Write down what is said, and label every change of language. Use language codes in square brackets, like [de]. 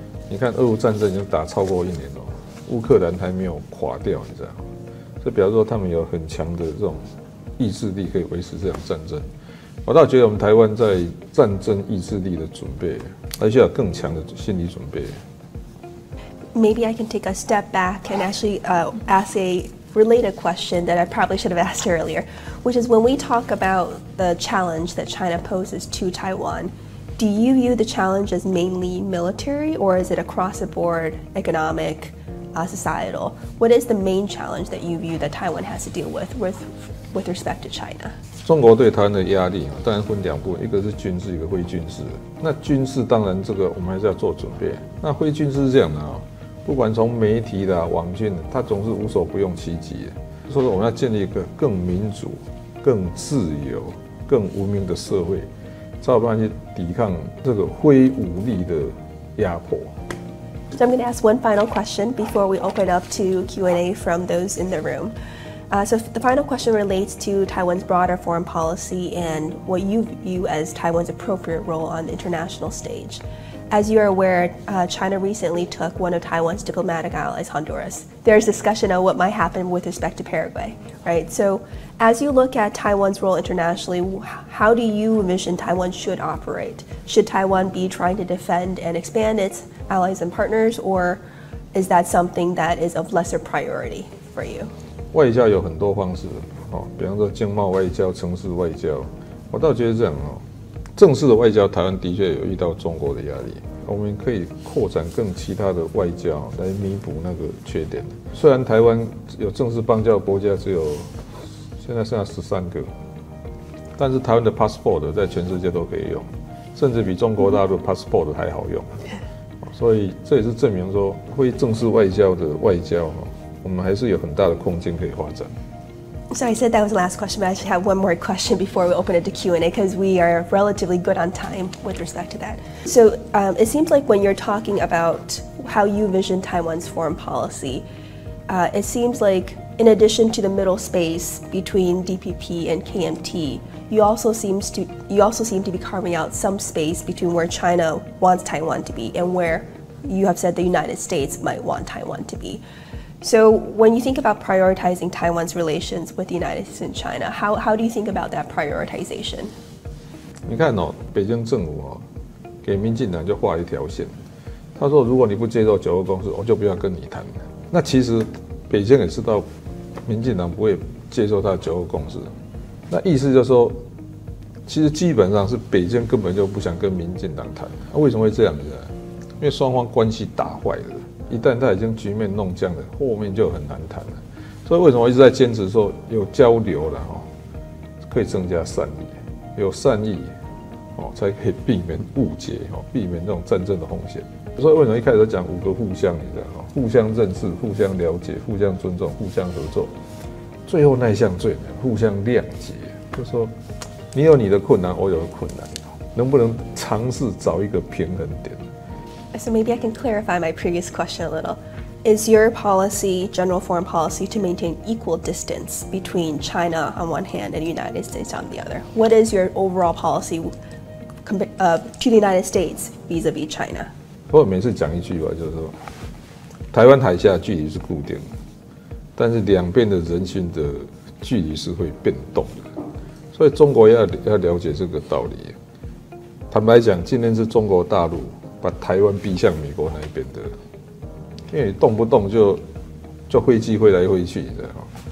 [zh] 你看俄乌战争已经打超过1年了，乌克兰还没有垮掉，你知道，这表示说他们有很强的这种意志力可以维持这场战争。我倒觉得我们台湾在战争意志力的准备，还需要更强的心理准备。 [en] Maybe I can take a step back and actually ask a related question that I probably should have asked earlier, which is when we talk about the challenge that China poses to Taiwan, do you view the challenge as mainly military, or is it across the board, economic, societal? What is the main challenge that you view that Taiwan has to deal with respect to China? [zh] 中国对台湾的压力当然分2部分，一个是军事，一个非军事。那军事当然这个我们还是要做准备。那非军事是这样的不管从媒体啦、网军，它总是无所不用其极。所以说我们要建立一个更民主、更自由、更文明的社会，才有办法去抵抗这个非武力的压迫。 [en] So I'm going to ask one final question before we open up to Q&A from those in the room. So the final question relates to Taiwan's broader foreign policy and what you view as Taiwan's appropriate role on the international stage. As you're aware, China recently took one of Taiwan's diplomatic allies, Honduras. There's discussion on what might happen with respect to Paraguay, right? So as you look at Taiwan's role internationally, how do you envision Taiwan should operate? Should Taiwan be trying to defend and expand its allies and partners, or is that something that is of lesser priority for you? [zh] 外交有很多方式比方说经贸外交、城市外交。我倒觉得这样正式的外交，台湾的确有遇到中国的压力，我们可以扩展更其他的外交来弥补那个缺点。虽然台湾有正式邦交国家只有现在剩下13个，但是台湾的 passport 在全世界都可以用，甚至比中国大陆 passport 还好用。所以这也是证明说，非正式外交的外交我们还是有很大的空间可以发展。 [en] So I said that was the last question, but I actually have one more question before we open it to Q&A because we are relatively good on time with respect to that. So it seems like when you're talking about how you vision Taiwan's foreign policy, it seems like in addition to the middle space between DPP and KMT, you also seem to be carving out some space between where China wants Taiwan to be and where you have said the United States might want Taiwan to be. So when you think about prioritizing Taiwan's relations with the United States and China, how do you think about that prioritization? [zh] 你看北京政府给民进党就画一条线，他说如果你不接受9个共识，我就不要跟你谈。那其实北京也知道民进党不会接受他的9个共识，那意思就是说，其实基本上是北京根本就不想跟民进党谈。为什么会这样子呢？因为双方关系打坏了。一旦他已经局面弄僵了，后面就很难谈了。所以为什么我一直在坚持说有交流了可以增加善意，有善意才可以避免误解避免这种战争的风险。所以为什么一开始讲5个互相，你知道互相认识、互相了解、互相尊重、互相合作，最后那一项最难，互相谅解。就是说，你有你的困难，我有困难，能不能尝试找一个平衡点？ [en] So maybe I can clarify my previous question a little. Is your policy, general foreign policy, to maintain equal distance between China on one hand and the United States on the other? What is your overall policy to the United States vis-a-vis China? [zh] 我每次讲一句话，就是说，台湾海峡距离是固定的，但是两边的人心的距离是会变动的，所以中国要了解这个道理。坦白讲，今天是中国大陆把台湾逼向美国那一边的，因为动不动就飞机飞来飞去，你知道吗？